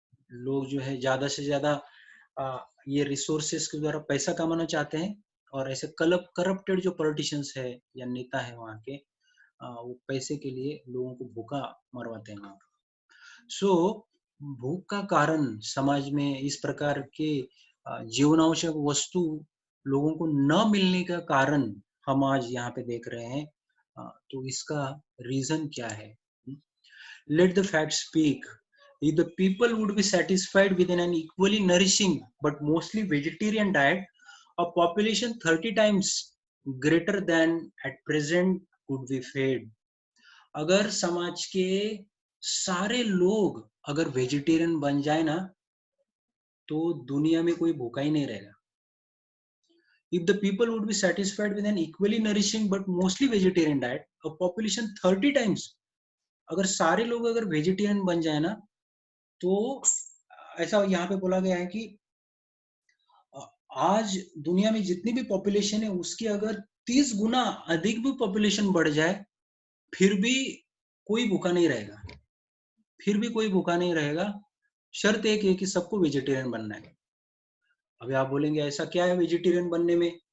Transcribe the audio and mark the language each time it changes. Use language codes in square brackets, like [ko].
[hi] लोग जो है ज्यादा से ज्यादा ये रिसोर्सेस के द्वारा पैसा कमाना चाहते हैं, और ऐसे करप्टेड जो पॉलिटिशियंस है या नेता है वहाँ के, वो पैसे के लिए लोगों को भूखा मरवाते हैं वहाँ। सो भूख का कारण समाज में इस प्रकार के जीवनावश्यक वस्तु लोगों को न मिलने का कारण हम आज यहाँ पे देख रहे हैं। तो इसका रीजन क्या है? [en] Let the facts speak. If the people would be satisfied within an equally nourishing but mostly vegetarian diet, a population 30 times greater than at present could be fed. [hi] अगर समाज के सारे लोग अगर वेजिटेरियन बन जाए ना, तो दुनिया में कोई भूखा ही नहीं रहेगा। [en] If the people would be satisfied with an equally nourishing but mostly vegetarian diet, a population 30 times, [hi] अगर सारे लोग अगर वेजिटेरियन बन जाए ना, तो ऐसा यहाँ पे बोला गया है कि आज दुनिया में जितनी भी पॉपुलेशन है उसकी अगर 30 गुना अधिक भी पॉपुलेशन बढ़ जाए, फिर भी कोई भूखा नहीं रहेगा, फिर भी कोई भूखा नहीं रहेगा। शर्त एक है कि सबको वेजिटेरियन बनना है। अभी आप बोलेंगे ऐसा क्या है वेजिटेरियन बनने में?